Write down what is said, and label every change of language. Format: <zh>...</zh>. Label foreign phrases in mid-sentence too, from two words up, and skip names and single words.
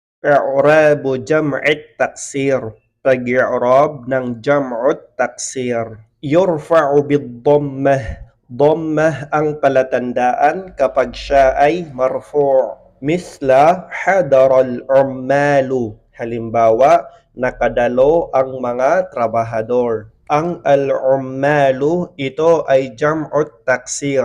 <ar>إعراب جمع التكسير.</ar> <tl>Pag-i'rab ng</tl> <ar>جمع التكسير. يرفع بالضمة.</ar> <tl>Dhammah ang palatandaan kapag siya ay marfu'.</tl> <ar>مثل حضر العمال.</ar> <tl>Halimbawa, nakadalo ang mga trabahador. Ang al-ummalu, ito ay</tl> <ar>جمع التكسير.</ar>